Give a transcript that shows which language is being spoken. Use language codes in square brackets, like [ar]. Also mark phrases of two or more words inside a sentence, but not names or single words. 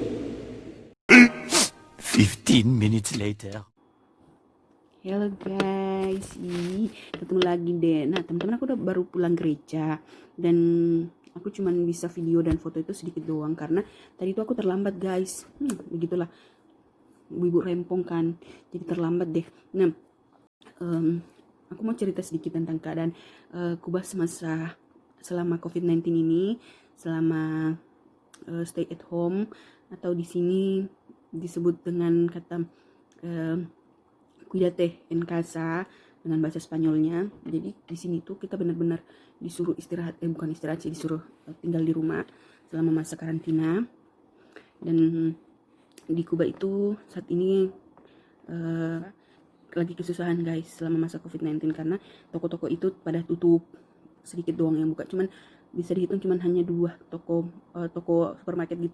[en] 15 minutes later. [id] Halo guys, ketemu lagi deh. Nah, teman-teman, aku udah baru pulang gereja dan aku cuman bisa video dan foto itu sedikit doang karena tadi itu aku terlambat, guys. Begitulah, ibu rempong kan, jadi terlambat deh. Nah, aku mau cerita sedikit tentang keadaan Kuba selama COVID-19 ini, selama [en] stay at home, [id] atau di sini disebut dengan kata [es] cuídate en casa [id] dengan bahasa Spanyolnya. Jadi di sini tuh kita benar-benar disuruh istirahat, bukan istirahat sih, disuruh tinggal di rumah selama masa karantina. Dan di Kuba itu saat ini lagi kesusahan, guys, selama masa COVID-19 karena toko-toko itu pada tutup, sedikit doang yang buka, cuman bisa dihitung cuman hanya 2 toko supermarket gitu.